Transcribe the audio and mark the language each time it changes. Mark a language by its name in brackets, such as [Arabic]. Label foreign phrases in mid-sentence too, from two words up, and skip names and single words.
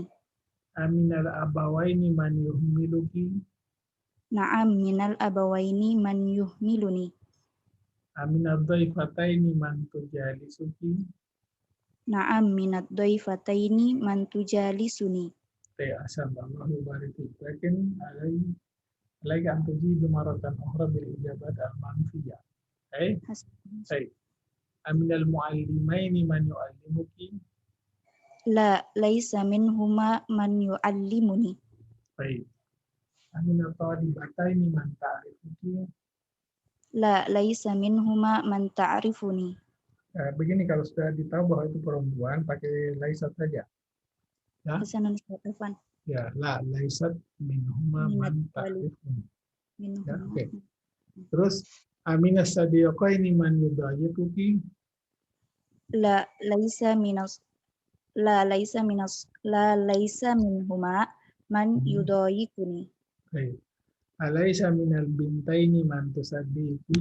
[Arabic] أمن الأبوين من يحملك. نعم من الأبوين من يحملني. أمن الضيفتين من تجالسك. نعم من الضيفتين من تجالسني. أحسن، الله يبارك فيك. لكن عليك أن تجيبي مرة أخرى بالإجابة المنفية. Baik. أمن المعلمين من يعلمك. لا ليس منهما من يعلمني. [Indonesian] Baik. [Arabic] أمن الطالبتين من تعرفك. لا ليس منهما من تعرفني. [Indonesian] Begini, kalau sudah ditahu bahwa itu perempuan, pakai laisat saja. Ya, [Arabic] حسنا عفوا. ya, لا ليست منهما من تعرفني. [Indonesian] Ya, oke. [Arabic] Terus أمن الصديقتين من يضيفك. لا ليس منهما من يضيفني. [Indonesian] Baik. [Arabic] أليس من البنتين من تصدقي.